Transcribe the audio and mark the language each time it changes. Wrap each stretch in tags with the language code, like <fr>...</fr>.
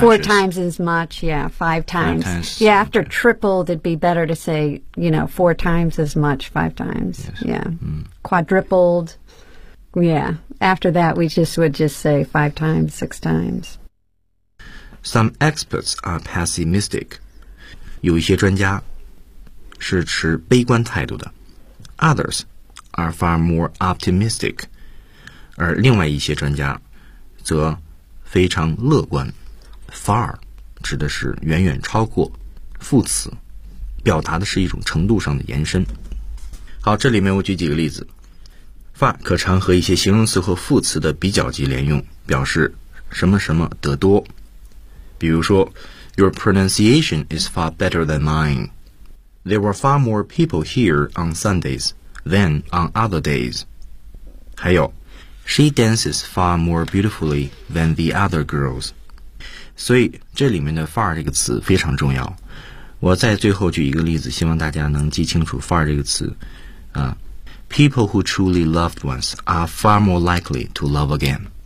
<en>Four times as much, yeah. Five times. Five times. Yeah, after tripled, it'd be better to say, you know, four times as much, five times. Yes. Yeah. Mm. Quadrupled, yeah. After that, we just would just say five times, six times. Some experts are pessimistic.</en> <zh>有一些专家是持悲观态度的。</zh> <en>Others are far more optimistic.</en> <zh>而另外一些专家则非常乐观 far 指的是远远超过副词表达的是一种程度上的延伸好这里面我举几个例子 far 可常和一些形容词和副词的比较级连用表示什么什么得多比如说</zh> <en>your pronunciation is far better than mine there were far more people here on Sundays than on other days</en> <zh>还有</zh> <en>She dances far more beautifully than the other girls.</en> <zh>所以这里面的 far 这个词非常重要。我再最后举一个例子，希望大家能记清楚 far 这个词。</zh> <en>People who truly loved once are far more likely to love again.</en>